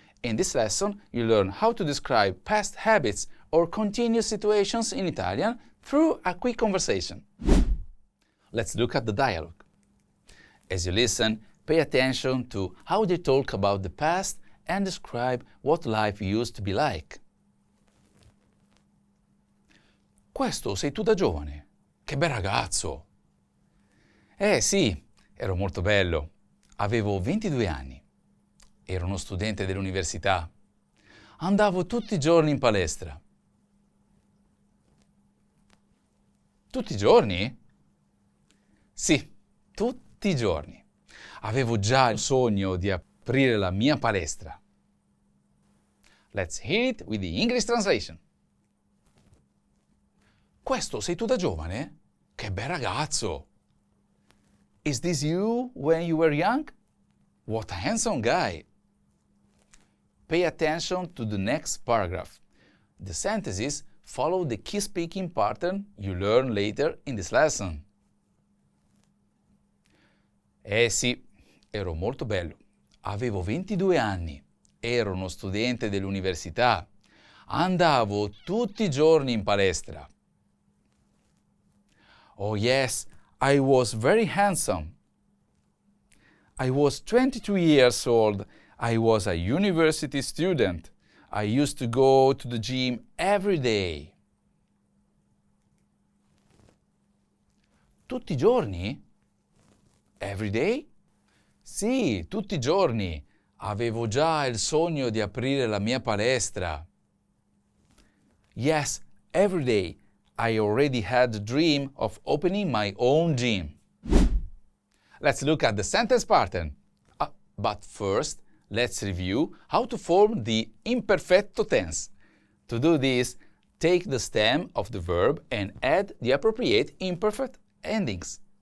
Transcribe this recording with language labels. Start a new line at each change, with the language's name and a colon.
English: In this lesson, you learn how to describe past habits or continuous situations in Italian through a quick conversation. Let's look at the dialogue. As you listen, pay attention to how they talk about the past and describe what life used to be like.
Italian: Questo sei tu da giovane? Che bel ragazzo! Sì, ero molto bello. Avevo 22 anni. Ero uno studente dell'università. Andavo tutti i giorni in palestra. Tutti i giorni? Sì, tutti i giorni. Avevo già il sogno di aprire la mia palestra.
English: Let's hear it with the English translation.
Italian: Questo sei tu da giovane? Che bel ragazzo!
English: Is this you when you were young? What a handsome guy! Pay attention to the next paragraph. The sentences follow the key speaking pattern you learn later in this lesson.
Italian: Sì, ero molto bello. Avevo 22 anni. Ero uno studente dell'università. Andavo tutti i giorni in palestra.
English: Oh yes, I was very handsome. I was 22 years old. I was a university student. I used to go to the gym every day.
Italian: Tutti i giorni?
English: Every day?
Italian: Sì, tutti i giorni. Avevo già il sogno di aprire la mia palestra.
English: Yes, every day. I already had the dream of opening my own gym. Let's look at the sentence pattern. But first, let's review how to form the imperfecto tense. To do this, take the stem of the verb and add the appropriate imperfect endings.